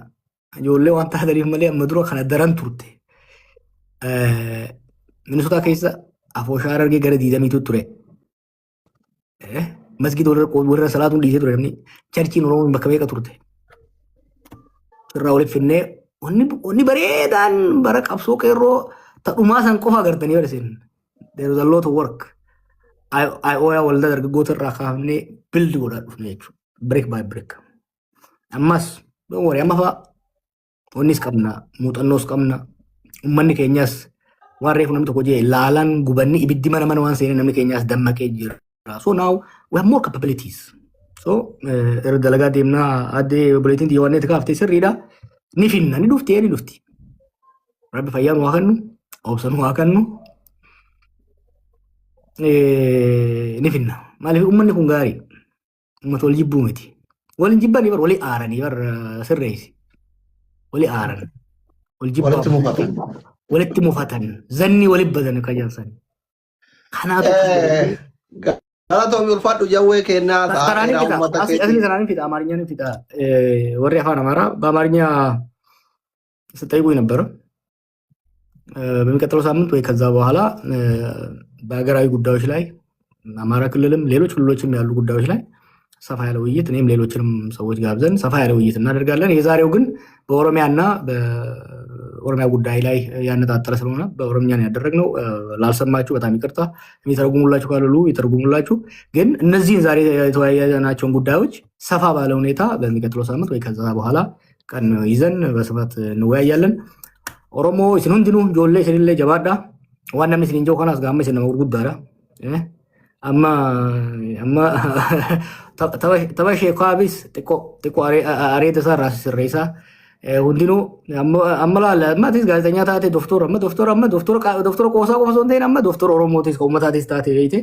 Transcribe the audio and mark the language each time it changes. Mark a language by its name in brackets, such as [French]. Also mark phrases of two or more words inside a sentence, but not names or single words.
[Oromo] Ijoollee waan taataniif malee amma dura kana daran turte. Minisotaa keessa afooshaa argee gara 20 ture. Masgida warra salaatuun dhiisee ture namni charchiin Oromoo bakka beeka turte. Irraa walitti finnee wanni bareedaan bara qabsoo qeerroo ta'umaa san qofa agartanii barsiin. [English] There was a lot of work. [Oromo] IOA waldaa dargaggoota irraa kaafnee bildi godhaa dhufne jechuudha. [English] Break by break. [Oromo] Ammas warri amma fa'a wannis qabna muuxannoos qabna uummanni keenyas waan reefu namni tokko jee laalaan gubanni ibiddi mana waan seenee namni keenyas dammaqee jira. [English] So now we have more capabilities. [Oromo] So irra dalagaa deemnaa addee obboleettiin xiyyaawwanneeti kaaftee sirriidha. Ni finna ni dhufti. Rabbi fayyaan waa kennu obsan waa kennu ni finna. Maaliif uummanni kun gaarii uummata wal jibbuu miti. Wal jibbanii bar walii aaranii bar sirreessi. Wali aaran. Wal jibbaa. Walitti mufatan. Zanni walitti badan kajansan. Kanaatu. Galatoomii ulfaadhu jawwee kennaa taa'ee uummata keetti. Asli sanaan fida Amaarinyaan fida. Warri afaan Amaaraa [Amharic] በአማርኛ ስጠይቁኝ ነበር። በሚቀጥለው ሳምንት ወይ ከዛ በኋላ በሀገራዊ ጉዳዮች ላይ አማራ ክልልም ሌሎች ክልሎችም ያሉ ጉዳዮች ላይ ሰፋ ያለ ውይይት እኔም ሌሎችንም ሰዎች ጋብዘን ሰፋ ያለ ውይይት እናደርጋለን። የዛሬው ግን በኦሮሚያና በኦሮሚያ ጉዳይ ላይ ያነጣጠረ ስለሆነ በኦሮምኛ ነው ያደረግነው። ላልሰማችሁ በጣም ይቅርታ። የሚተረጉሙላችሁ ካሉ ይተረጉሙላችሁ። ግን እነዚህን ዛሬ የተወያየናቸውን ጉዳዮች ሰፋ ባለ ሁኔታ በሚቀጥለው ሳምንት ወይ ከዛ በኋላ ቀን ይዘን በስፋት እንወያያለን። ኦሮሞ [Oromo] isin hundinuu ijoollee isinillee jabaadha. Waan namni isin injoo kanaas gaamma isin nama gurguddaadha. Amma tapha sheekaabis xiqqoo areeda isaa irraa sirreessaa. Hundinuu amma laala ammatis gaazexeessaa taate doktora qoosaa qofa osoo hin ta'in amma doktora Oromootis uummataatis taate beekte.